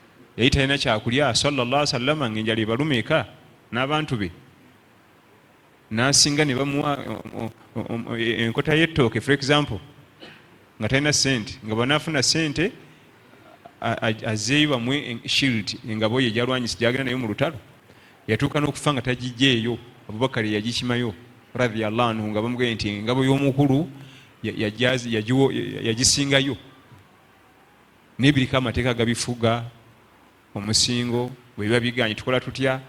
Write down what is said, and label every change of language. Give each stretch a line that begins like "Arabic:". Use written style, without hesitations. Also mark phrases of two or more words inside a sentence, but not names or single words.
Ganda: yali talina kyakulya
Arabic: صلى الله عليه وسلم
Ganda: ng'enjala ebalumeka n'abantu be, n'asinga ne bamuwa enkota y'ettooke
English: for example
Ganda: nga talina sente, nga banaafuna sente azeeyo bamwe shield, engabo ye gyalwanyisa gyagenda nayo mu lutalo, yatuuka n'okufa nga tagijjeeyo. Abubakari yagikimayo
Arabic: رضي الله عنه
Ganda: nga bamugambye nti engabo y'omukulu yagisingayo, n'ebiriko amateeka gabifuga, omusingo bwe biba biganye tukola tutya.